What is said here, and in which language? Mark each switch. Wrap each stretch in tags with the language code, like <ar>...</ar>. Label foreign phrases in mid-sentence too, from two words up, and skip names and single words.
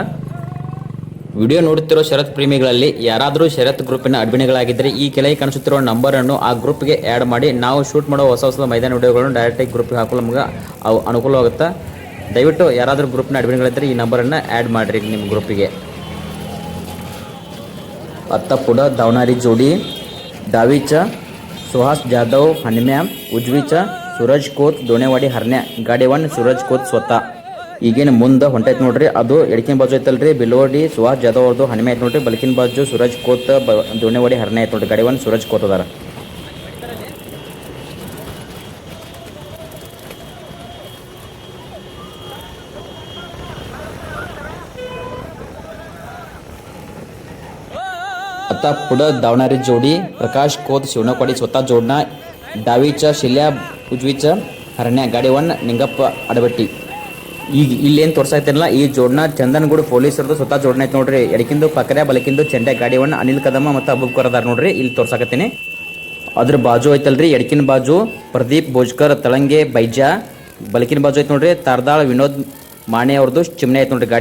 <kn>ವಿಡಿಯೋ ನೋಡುತ್ತಿರೋ ಶರತ್ ಪ್ರೇಮಿಗಳಲ್ಲಿ ಯಾರಾದರೂ ಶರತ್ ಗ್ರೂಪಿನ ಅಡ್ಮಿನ್ಗಳಾಗಿದ್ದರೆ ಈ ಕೆಳಗೆ ಕಾಣಿಸುತ್ತಿರೋ ನಂಬರನ್ನು ಆ ಗ್ರೂಪ್ಗೆ ಆ್ಯಡ್ ಮಾಡಿ ನಾವು ಶೂಟ್ ಮಾಡೋ ಹೊಸ ಮೈದಾನ ವಿಡಿಯೋಗಳನ್ನು ಡೈರೆಕ್ಟಾಗಿ ಗ್ರೂಪಿಗೆ ಹಾಕಲು ನಮ್ಗೆ ಅವು ಅನುಕೂಲವಾಗುತ್ತೆ. ದಯವಿಟ್ಟು ಯಾರಾದರೂ ಗ್ರೂಪ್ನ ಅಡ್ಮಿನ್ಗಳಿದ್ದರೆ ಈ ನಂಬರನ್ನು ಆ್ಯಡ್ ಮಾಡಿರಿ ನಿಮ್ಮ ಗ್ರೂಪಿಗೆ.</kn> <mr>आता पुढं धावणारी जोडी डावीच्या सुहास जाधव हनम्या, उजवीच्या सूरज कोत दोनेवाडी हरण्या, गाडेवान सूरज कोत स्वतः.</mr> <kn>ಈಗೇನು ಮುಂದೆ ಹೊಂಟೈತೆ ನೋಡ್ರಿ. ಅದು ಎಡಕಿನ ಬಾಜು ಐತಲ್ರಿ ಬಿಲೋಡಿ ಸುಹಾಸ್ ಜಾಧವ್ ಅವ್ರದ್ದು ಹನುಮೆ ಐತೆ ನೋಡ್ರಿ. ಬಲಕಿನ ಬಾಜು ಸೂರಜ್ ಕೋತ್ ದೋಣೆವಾಡಿ ಹರನೆ ಐತೆ ನೋಡ್ರಿ. ಗಾಡಿವನ್ ಸೂರಜ್ ಕೋತ್ ಅದಾರ.</kn> <mr>आता पुढं धावणारी जोडी प्रकाश कोत शिवणकवाडी स्वतः जोडणा, डावीच्या शिल्या उजवीच्या हरण्या, गाडीवन निंगप्ಪ ಅಡಬಟ್ಟಿ.</mr> <kn>ಈಗ ಇಲ್ಲೇನು ತೋರ್ಸಾಯ್ತಿರಲ್ಲ ಈ ಜೋಡಣೆ ಚಂದನಗೂಡು ಪೊಲೀಸರದು ಸ್ವತಃ ಜೋಡಣೆ ಐತೆ ನೋಡ್ರಿ. ಎಡಕಿಂದು ಪಕರೆ ಬಲಕಿಂದು ಚೆಂಡೆ ಗಾಡಿವನ್ನ ಅನಿಲ್ ಕದಮ್ಮ ಮತ್ತು ಅಬೂಬ್ಕರ್ ಅದಾರ ನೋಡ್ರಿ. ಇಲ್ಲಿ ತೋರ್ಸಾಕತ್ತೀನಿ. ಅದ್ರ ಬಾಜು ಐತಲ್ರಿ ಎಡಕಿನ ಬಾಜು ಪ್ರದೀಪ್ ಭೋಜ್ಕರ್ ತಳಂಗೆ ಬೈಜಾ, ಬಲಕಿನ ಬಾಜು ಐತೆ ನೋಡ್ರಿ ತಾರ್ದಾಳ್ ವಿನೋದ್ ಮಾಣೆ ಅವ್ರದ್ದು ಚಿಮ್ನೆ ಐತೆ ನೋಡ್ರಿ.</kn>